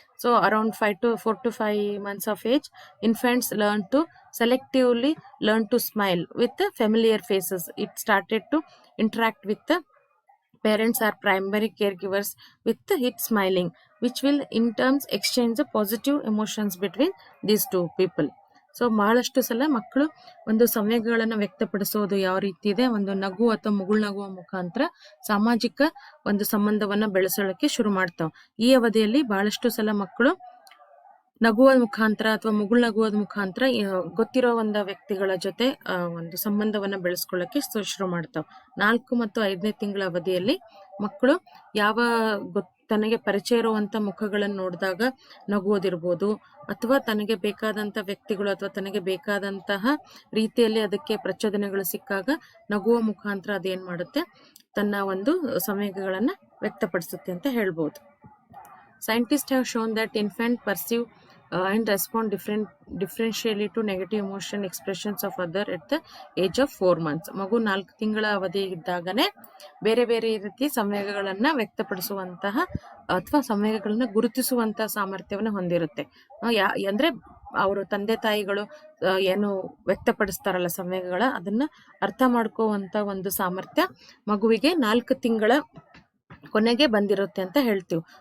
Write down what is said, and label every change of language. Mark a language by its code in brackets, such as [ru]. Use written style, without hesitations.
[en] So around 4 to 5 months of age, infants selectively learn to smile with the familiar faces. It started to interact with the parents or primary caregivers with it smiling, which will in turns exchange the positive emotions between these two people. [kn] So ಬಹಳಷ್ಟು ಸಲ ಮಕ್ಕಳು ಒಂದು ಸಂವೇಗಗಳನ್ನು ವ್ಯಕ್ತಪಡಿಸೋದು ಯಾವ ರೀತಿ ಇದೆ, ಒಂದು ನಗು ಅಥವಾ ಮುಗುಳ್ನಗುವ ಮುಖಾಂತರ ಸಾಮಾಜಿಕ ಒಂದು ಸಂಬಂಧವನ್ನ ಬೆಳೆಸೋಳಕ್ಕೆ ಶುರು ಮಾಡ್ತಾವ್. ಈ ಅವಧಿಯಲ್ಲಿ ಬಹಳಷ್ಟು ಸಲ ಮಕ್ಕಳು ನಗುವ ಮುಖಾಂತರ ಅಥವಾ ಮುಗುಳ್ನಗುವ ಮುಖಾಂತರ ಗೊತ್ತಿರೋ ಒಂದು ವ್ಯಕ್ತಿಗಳ ಜೊತೆ ಒಂದು ಸಂಬಂಧವನ್ನ ಬೆಳೆಸ್ಕೊಳ್ಳಕ್ಕೆ ಶುರು ಮಾಡ್ತಾವ್. 4 ಮತ್ತು 5ನೇ ತಿಂಗಳ ಅವಧಿಯಲ್ಲಿ ಮಕ್ಕಳು ತನಗೆ ಪರಿಚಯ ಇರುವಂತ ಮುಖಗಳನ್ನು ನೋಡಿದಾಗ ನಗುವುದಿರ್ಬೋದು, ಅಥವಾ ತನಗೆ ಬೇಕಾದಂತ ವ್ಯಕ್ತಿಗಳು ಅಥವಾ ತನಗೆ ಬೇಕಾದಂತಹ ರೀತಿಯಲ್ಲಿ ಅದಕ್ಕೆ ಪ್ರಚೋದನೆಗಳು ಸಿಕ್ಕಾಗ ನಗುವ ಮುಖಾಂತರ ಅದೇನ್ ಮಾಡುತ್ತೆ, ತನ್ನ ಒಂದು ಸಂವೇಗಗಳನ್ನ ವ್ಯಕ್ತಪಡಿಸುತ್ತೆ ಅಂತ ಹೇಳ್ಬೋದು. [en] Scientists have shown that infants perceive and respond differentially to negative emotion expressions of other at the age of 4 months. [kn] ಮಗು 4 ತಿಂಗಳ ಅವಧಿ ಇದ್ದಾಗನೇ ಬೇರೆ ಬೇರೆ ರೀತಿ ಸಂವೇಗಗಳನ್ನ ವ್ಯಕ್ತಪಡಿಸುವಂತಹ ಅಥವಾ ಸಂವೇಗಗಳನ್ನ ಗುರುತಿಸುವಂತಹ ಸಾಮರ್ಥ್ಯವನ್ನು ಹೊಂದಿರುತ್ತೆ. ಅಂದ್ರೆ ಅವರು ತಂದೆ ತಾಯಿಗಳು ಏನು ವ್ಯಕ್ತಪಡಿಸ್ತಾರಲ್ಲ ಸಂವೇಗಗಳ, ಅದನ್ನ ಅರ್ಥ ಮಾಡ್ಕೋವಂತ ಒಂದು ಸಾಮರ್ಥ್ಯ ಮಗುವಿಗೆ 4 ತಿಂಗಳ ಕೊನೆಗೆ ಬಂದಿರುತ್ತೆ ಅಂತ ಹೇಳ್ತೀವಿ.